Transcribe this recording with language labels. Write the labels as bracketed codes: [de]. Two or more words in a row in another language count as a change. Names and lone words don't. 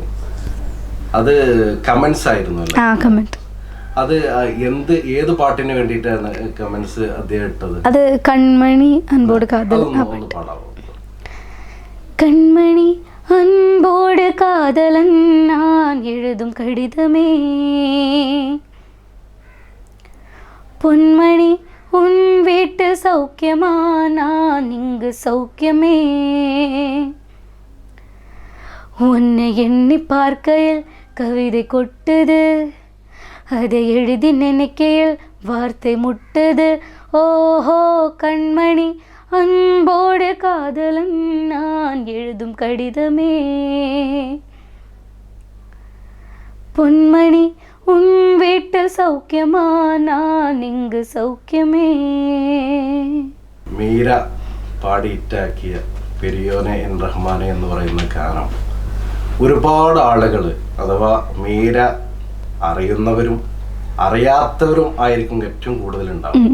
[ml] അത് കമന്റ്സ് ആയിരുന്നു അല്ലേ? അത് ഏത് പാട്ടിന് വേണ്ടിയിട്ടാണ് കമന്റ്സ് അദ്ദേഹം ഇട്ടത്? അത് കൺമണി അൻപോട് കാതൽ. [ta] கண்மணி அன்போடு காதலன் நான் எழுதும் கடிதமே பொன்மணி உன் வீட்டு சௌக்கியமா நான் இங்கு சௌக்கியமே உன்னை எண்ணி பார்க்கையில் கவிதை கொட்டுது அதை எழுதி நினைக்கையில் வார்த்தை முட்டுது ஓஹோ கண்மணி அன்போடு காதலன் நான் எழுதும் கடிதமே பொன்மணி உன் வீட்டில் சௌக்கியமா நான் இங்கு സൗഖ്യമേ. [ml] മീര പാടിയിട്ടാക്കിയ പെരിയോനെ എൻ റഹ്മാനെ എന്ന് പറയുന്ന ഗാനം ഒരുപാട് ആളുകൾ, അഥവാ മീര അറിയുന്നവരും അറിയാത്തവരും ആയിരിക്കും ഏറ്റവും കൂടുതൽ ഉണ്ടാവും.